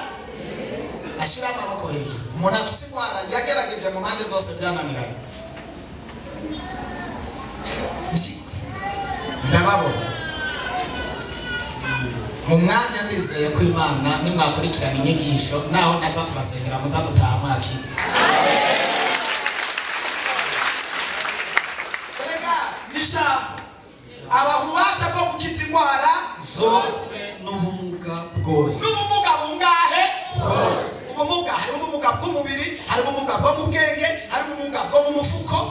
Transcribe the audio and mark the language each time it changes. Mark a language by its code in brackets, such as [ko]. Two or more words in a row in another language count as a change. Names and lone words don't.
[rn] Ashira amaboko hejuru. Umuntu afise indwara yagerageje mu mpande zose byananiranye. Ndababona mu mwanya ndizeye ko Imana nimwakurikirana inyigisho naho naza kubasengera muza gutaha mwakize. Erega nishambo abahubasha bwo gukiza indwara zose n'ubumuga bwose. N'ubumuga bungahe? Bwose. Ubumuga hari ubumuga bw'umubiri, hari ubumuga bwo mu bwenge, hari ubumuga bwo mu mufuko.